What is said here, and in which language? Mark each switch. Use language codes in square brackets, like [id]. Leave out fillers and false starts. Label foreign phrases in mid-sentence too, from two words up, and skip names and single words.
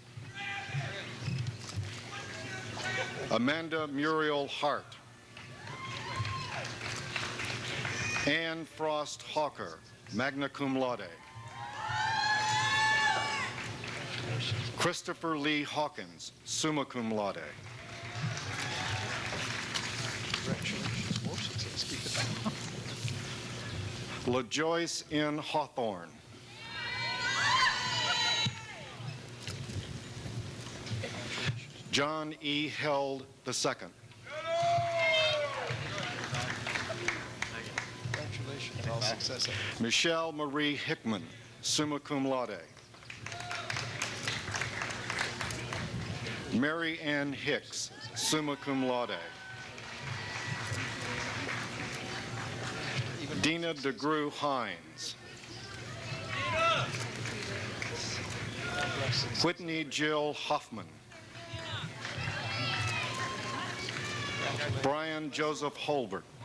[en] Amanda Muriel Hart. Anne Frost Hawker, [la] magna cum laude. [en] Christopher Lee Hawkins, [la] summa cum laude. [en] Congratulations. More success. Keep it up. LaJoyce N. Hawthorne. John E. Held II. Congratulations, all success. Michelle Marie Hickman, [la] summa cum laude. [en] Mary Ann Hicks, [la] summa cum laude. [en] Dina DeGrew Hines. Whitney Jill Hoffman. Brian Joseph Holbert.